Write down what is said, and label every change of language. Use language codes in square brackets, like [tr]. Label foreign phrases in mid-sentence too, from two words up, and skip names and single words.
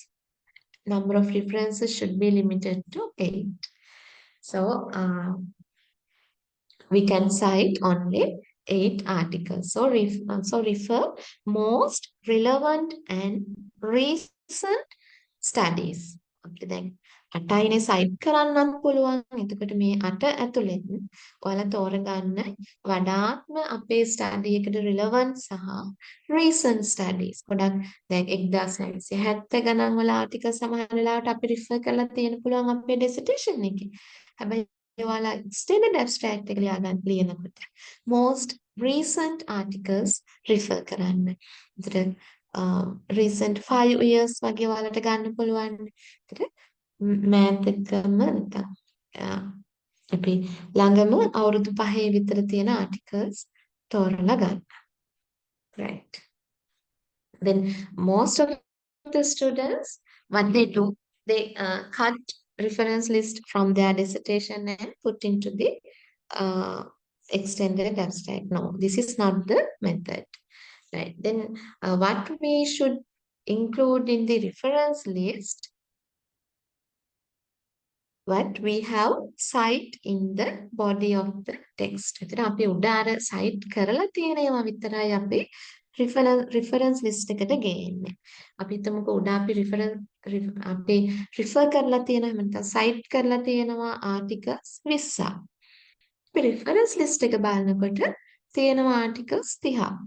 [en] Number of references should be limited to 8. So, we can cite only 8 articles. So refer most relevant and recent studies. [si] අපිට දැන් 8යිනේ සයිට් කරන්නත් පුළුවන්. එතකොට මේ 8 ඇතුළෙන් ඔයාලා තෝරගන්න වඩාත්ම අපේ ස්ටඩි එකට රිලවන්ට් සහ [en] recent studies. [si] ගොඩක් දැන් 1970 ගණන් වල ආටිකල් සමහර වෙලාවට අපි රිෆර් කරලා තියෙන පුළුවන් අපේ dissertation එකේ. හැබැයි ඔයාලා [en] extended abstract [si] එක ලියනකොට [en] most recent articles refer [si] කරන්න. ඒතර [en] recent 5 years [si] වගේ ඔයාලට ගන්න පුළුවන්. ඒතර මෑත් එක්කම නිකන් අපි ළඟම අවුරුදු 5 විතර තියෙන articles තෝරලා ගන්න. right? [en] Then most of the students, what they do, they cut reference list from their dissertation and put into the uh, extended abstract. No, this is not the method, right? Then what we should include in the reference list, what we have cite in the body of the text. [si] එතන අපි උඩ අර cite කරලා තියෙනවා විතරයි අපි [en] reference list [si] එකට ගේන්නේ. අපි හිතමුකෝ උඩ අපි අපි refer කරලා තියෙනවා එහෙම නැත්නම් cite කරලා තියෙනවා articles 20ක්. අපි [en] reference list [si] එක බලනකොට තියෙනවා articles 30ක්.